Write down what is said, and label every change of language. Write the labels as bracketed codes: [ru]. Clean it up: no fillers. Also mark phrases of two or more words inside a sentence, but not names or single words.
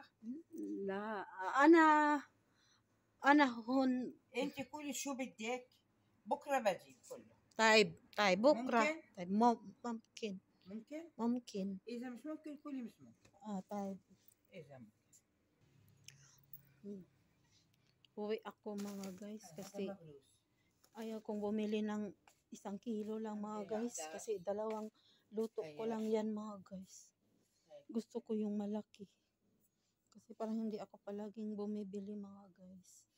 [ar] لا أنا هون. أنت قولي شو بدك بكرة بجيب كله. طيب بكرة. ممكن؟ طيب ممكن. إذا مش ممكن قولي مش ممكن. طيب. إذا ممكن. [tl] Uwi ako mga guys kasi ayaw kong bumili ng 1 kilo lang mga guys kasi 2 luto ko lang yan mga guys. Gusto ko yung malaki kasi parang hindi ako palaging bumibili mga guys.